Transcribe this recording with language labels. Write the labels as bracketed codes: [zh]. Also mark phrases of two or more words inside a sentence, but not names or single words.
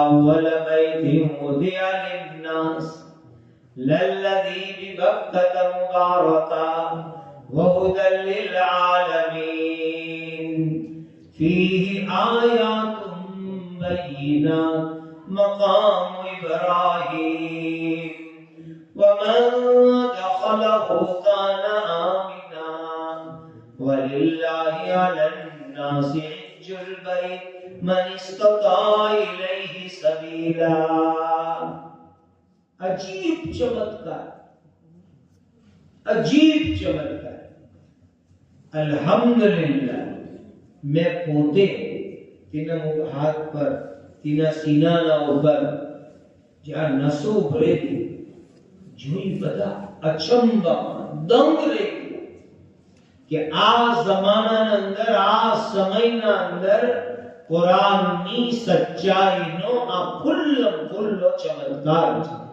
[ar] أول بيت وضع للناس للذي ببكة مباركا وهدى للعالمين فيه آيات بينات مقام إبراهيم ومن دخله كان آمنا ولله على الناس حج البيت من استطاع إليه سبيلا. [gu] અજીબ ચમત્કાર, અજીબ ચમત્કાર. અલ્હમ્દુલિલ્લાહ મેં પોતે તેના હાથ પર, તેના સીનાના ઉપર જ્યાં નસો ભરેલી જોઈ બધા અચંબામાં દંગ રહી ગયા કે આ જમાનાના અંદર, આ સમયના અંદર કુરાનની સચ્ચાઈનો આ ખુલ્લો ચમત્કાર છે.